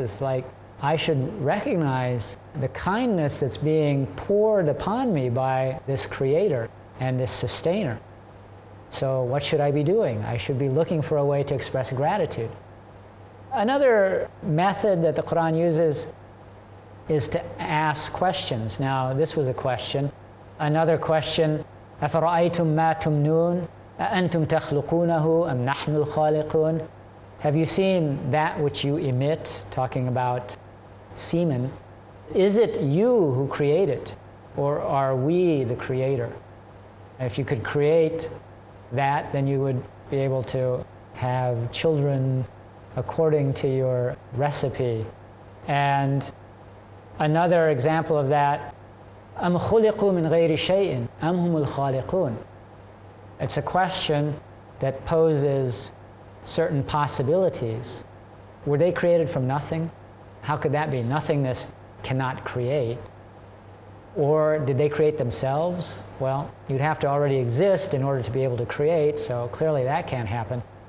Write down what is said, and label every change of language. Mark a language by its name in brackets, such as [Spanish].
[English] It's like, I should recognize the kindness that's being poured upon me by this Creator and this Sustainer. So what should I be doing? I should be looking for a way to express gratitude. Another method that the Qur'an uses is to ask questions. Now, this was a question. Another question, [Arabic] أَفَرَأَيْتُم مَا تُمْنُونَ أَأَنْتُمْ تَخْلُقُونَهُ أَمْ نَحْنُ الْخَالِقُونَ? [English] Have you seen that which you emit, talking about semen? Is it you who create it, or are we the creator? If you could create that, then you would be able to have children according to your recipe. And another example of that, [Arabic] أَمْ خُلِقُوا مِنْ غَيْرِ شَيْءٍ أَمْ هُمُ الْخَالِقُونَ? [English] It's a question that poses certain possibilities. Were they created from nothing? How could that be? Nothingness cannot create. Or did they create themselves? Well, you'd have to already exist in order to be able to create, so clearly that can't happen.